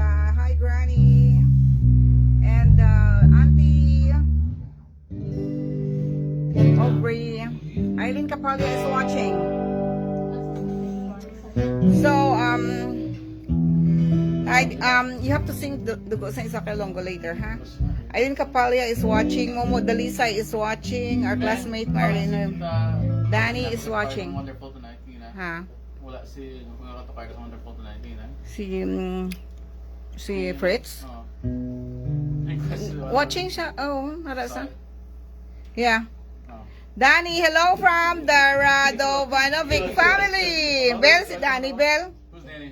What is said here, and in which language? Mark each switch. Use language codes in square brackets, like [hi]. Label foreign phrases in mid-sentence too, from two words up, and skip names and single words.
[en] Hi, Granny. And Auntie Aubrey. Eileen Capalia is watching. So, you have to sing Dugo sa Isa Kalongo later, huh? Eileen Capalia is watching. Momo Dalisay is watching. Our classmate Marlene Danny is watching. Wonderful tonight, Tina. Ha? [hil] Wala si, mga katukay sa Wonderful tonight, Tina. Si Fritz. Oo. Request to, Watching siya. Oh, narasa. [en] Sorry. Yeah. Oh. Danny, hello from the Radovanovic family. [hil] Bell, si Danny Bell. [en] Who's Danny?